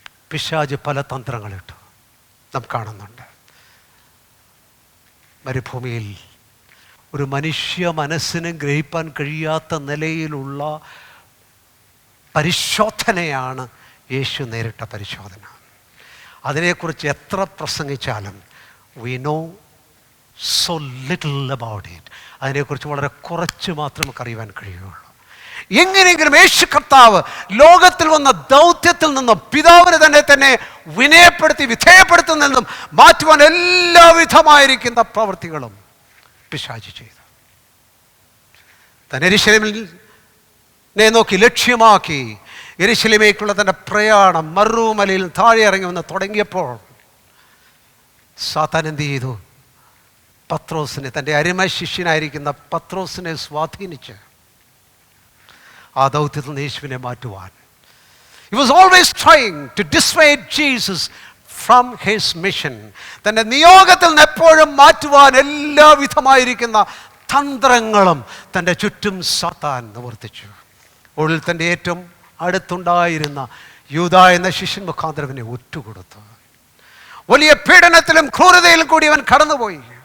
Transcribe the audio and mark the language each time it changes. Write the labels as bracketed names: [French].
[Malayalam] പിശാച് പല തന്ത്രങ്ങളിട്ടു നാം കാണുന്നുണ്ട്. മരുഭൂമിയിൽ ഒരു മനുഷ്യ മനസ്സിന് ഗ്രഹിപ്പാൻ കഴിയാത്ത നിലയിലുള്ള പരിശോധനയാണ് യേശു നേരിട്ട പരിശോധന. അതിനെക്കുറിച്ച് എത്ര പ്രസംഗിച്ചാലും [English] we know so little about it. [Malayalam] അതിനെക്കുറിച്ച് വളരെ കുറച്ച് മാത്രം നമുക്ക് അറിയുവാൻ കഴിയുകയുള്ളൂ. എങ്ങനെയെങ്കിലും യേശു കർത്താവ് ലോകത്തിൽ വന്ന ദൗത്യത്തിൽ നിന്നും പിതാവിനെ തന്നെ വിനയപ്പെടുത്തി വിധേയപ്പെടുത്തുന്നതിൽ നിന്നും മാറ്റുവാൻ എല്ലാവിധമായിരിക്കുന്ന പ്രവൃത്തികളും പിശാച് ചെയ്തു. തന്നെ യെരൂശലേമിനെ നോക്കി ലക്ഷ്യമാക്കി യെരൂശലേമിലേക്കുള്ള തൻ്റെ പ്രയാണം മറുമലയിൽ താഴെ ഇറങ്ങി വന്ന് തുടങ്ങിയപ്പോൾ സാത്താൻ എന്ത് ചെയ്തു? പത്രോസിനെ, തൻ്റെ അരിമ ശിഷ്യനായിരിക്കുന്ന പത്രോസിനെ സ്വാധീനിച്ച് ആ ദൗത്യത്തിൽ നിന്ന് യേശുവിനെ മാറ്റുവാൻ. [English] He was always trying to dissuade Jesus from his mission. [Malayalam] തൻ്റെ നിയോഗത്തിൽ നിന്ന് എപ്പോഴും മാറ്റുവാൻ എല്ലാവിധമായിരിക്കുന്ന തന്ത്രങ്ങളും തൻ്റെ ചുറ്റും സാത്താൻ നിവർത്തിച്ചു. ഉള്ളിൽ തൻ്റെ ഏറ്റവും അടുത്തുണ്ടായിരുന്ന യൂദ എന്ന ശിഷ്യൻ മുഖാന്തരവിനെ ഒറ്റുകൊടുത്തു. വലിയ പീഡനത്തിലും ക്രൂരതയിലും കൂടി അവൻ കടന്നുപോയി.